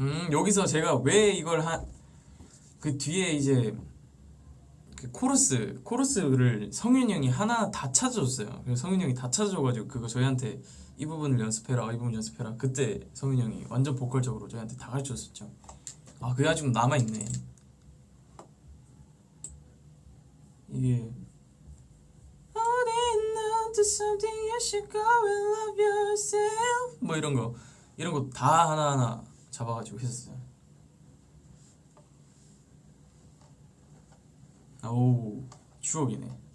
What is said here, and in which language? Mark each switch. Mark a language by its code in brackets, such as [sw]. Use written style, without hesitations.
[ko] 여기서 제가 왜 이걸 그 뒤에 이제 그 코러스를 성윤이 형이 하나 다 찾아줬어요. 그래서 성윤이 형이 다 찾아줘가지고 그거 저희한테 이 부분을 연습해라, 이 부분 연습해라. 그때 성윤이 형이 완전 보컬적으로 저희한테 다 가르쳐줬었죠. 아 그게 아직 남아있네. 이게 [en] Holding on to something, you should go and love yourself. [ko] 뭐 이런 거 다 하나하나 잡아가지고 했었어요. 오 추억이네.